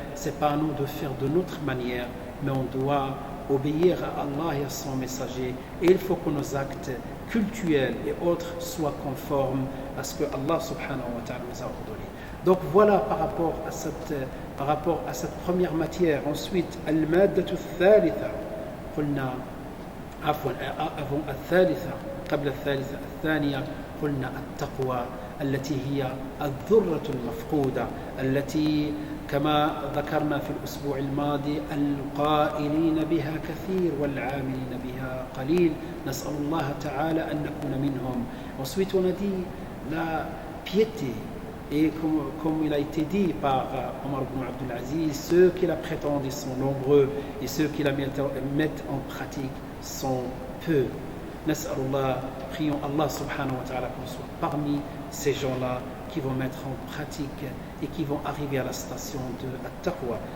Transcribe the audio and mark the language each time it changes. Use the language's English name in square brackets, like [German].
[French] C'est pas à nous de faire de notre manière, mais on doit obéir à Allah et à son messager. Et il faut que nos actes cultuels et autres soient conformes à ce que Allah subhanahu wa ta'ala nous a ordonné. Donc voilà par rapport à cette première matière. Ensuite, [Arabic] al-maddatu al-thalitha. قلنا عفوا [French] avant [Arabic] الثالثة قبل الثالثة الثانية قلنا التقوى التي هي الذرة المفقودة التي كما ذكرنا في الأسبوع الماضي القائلين بها كثير والعاملين بها قليل. نسأل الله تعالى أن نكون منهم. [French] Ensuite on a dit la piété. Et comme il a été dit par Omar ibn Abdul Aziz, ceux qui la prétendent sont nombreux et ceux qui la mettent en pratique sont peu. Nas'alullah, prions Allah subhanahu wa ta'ala qu'on soit parmi ces gens-là qui vont mettre en pratique et qui vont arriver à la station de At-Taqwa.